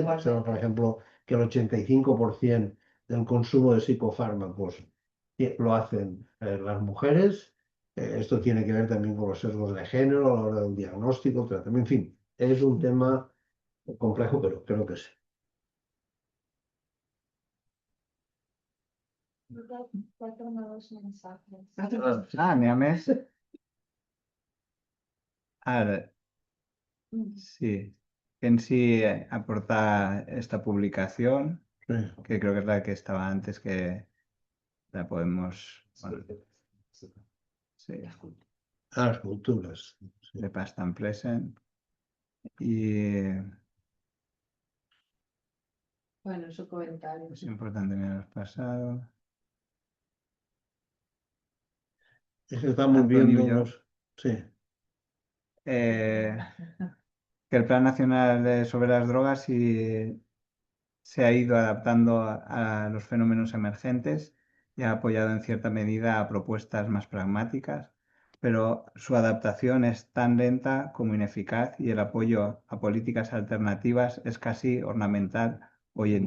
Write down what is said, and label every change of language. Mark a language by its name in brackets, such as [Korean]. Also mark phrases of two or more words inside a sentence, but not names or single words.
[Spanish] Sabemos, por ejemplo, que el 85% del consumo de psicofármacos lo hacen las mujeres. Esto tiene que ver también con los sesgos de género a la hora del diagnóstico, tratamiento, en fin, es un tema complejo, pero creo que sí. Cuatro nuevos mensajes. [Catalan] N'hi ha més? Ara, sí. [Spanish] En sí aportar esta publicación, Sí. que creo que es la que estaba antes, que la podemos... Bueno, sí, Las culturas. Sí. [English] de past and present. [Spanish] Y Bueno, su comentario. es importante mirar el pasado. Es que estamos Antonio viendo y yo. los... Sí. Que el Plan Nacional sobre las Drogas se ha ido adaptando a los fenómenos emergentes y ha apoyado en cierta medida a propuestas más pragmáticas, pero su adaptación es tan lenta como ineficaz y el apoyo a políticas alternativas es casi ornamental hoy en